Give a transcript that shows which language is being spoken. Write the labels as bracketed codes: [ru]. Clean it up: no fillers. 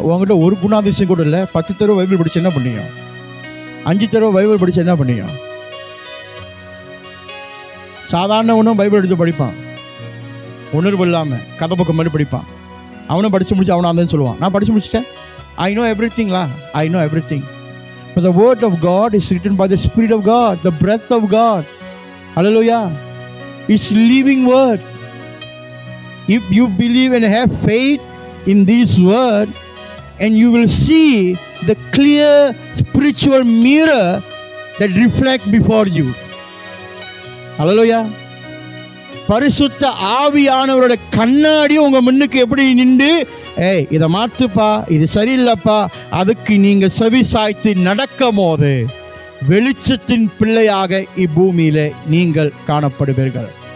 [ta] உங்கள்கிட்ட ஒரு குணாதிசயம் கூட இல்லை, 10 தடவை பைபிள் படிச்சு என்ன பண்ணியும், 5 தடவை பைபிள் படிச்சு என்ன பண்ணியும்? சாதாரண ஒன்றும் பைபிள் எடுத்து படிப்பான், உணர்வு இல்லாமல் கதை பக்கம் மாதிரி படிப்பான். அவனும் படித்து முடிச்சு அவனை அந்த சொல்லுவான், நான் படித்து முடிச்சிட்டேன், [en] I know எவ்ரிதிங்லா, I know everything. But the word of God is written by the Spirit of God, the breath of God. Hallelujah. It's living word. If you believe and have faith in this word, and you will see the clear spiritual mirror that reflect before you. Hallelujah. [ta] பரிசுத்த ஆவியானவரோட கண்ணாடி உங்க முன்னுக்கு எப்படி நின்று, ஏய் இதை மாத்துப்பா, இது சரியில்லைப்பா, அதுக்கு நீங்க செவி சாய்த்து நடக்கும் போது வெளிச்சத்தின் பிள்ளையாக இப்பூமியில நீங்கள் காணப்படுவீர்கள்.